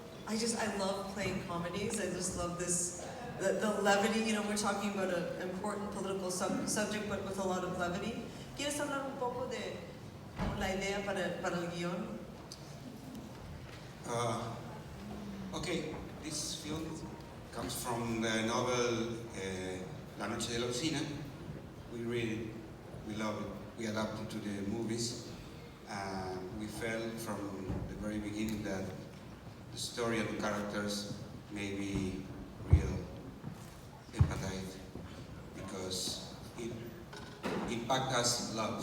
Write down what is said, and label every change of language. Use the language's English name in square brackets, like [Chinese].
[English] I love playing comedies. I just love this, the levity. You know, we're talking about an important political subject, but with a lot of levity. [Spanish] ¿Quieres hablar un poco de la idea para el guión? [English] Okay, this film comes from the novel La Noche de la Odisea. We read it, we love it, we adapted it to the movies. We felt from the very beginning that the story and the characters may be real, empathize, because it impacted us a lot.